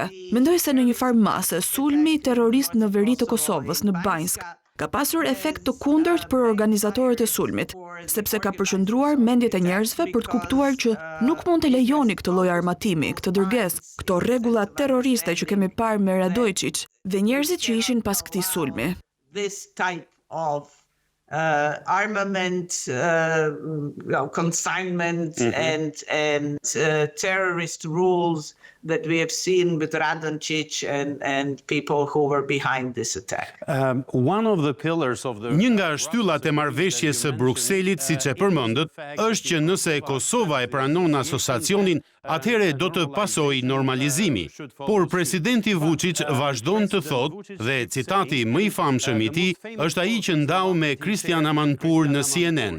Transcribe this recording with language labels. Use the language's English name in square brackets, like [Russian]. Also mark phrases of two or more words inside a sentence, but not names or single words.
[Albanian] Mendoj se në një farë mase sulmi terrorist në veri të Kosovës në Banjsk ka pasur efekt të kundërt për organizatorët e sulmit, sepse ka përqendruar mendjet e njerëzve për të kuptuar që nuk mund të lejoni këtë lloj armatimi, këtë dërgesë, këto rregulla terroriste që kemi parë me Radojčić dhe njerëzit që ishin pas këtij sulmi. [English] This type of armament, consignment, and terrorist rules that we have seen with Radončić and people who were behind this attack. One of the pillars of the [Albanian] Një nga shtyllat e marrëveshjes së Brukselit, siç e përmendët, është që nëse Kosova e pranon asociacionin, atëherë do të pasojë normalizimi. Por presidenti Vučić vazhdon të thotë, dhe citati më i famshëm i tij është ai që ndau me Christian Amanpour në CNN.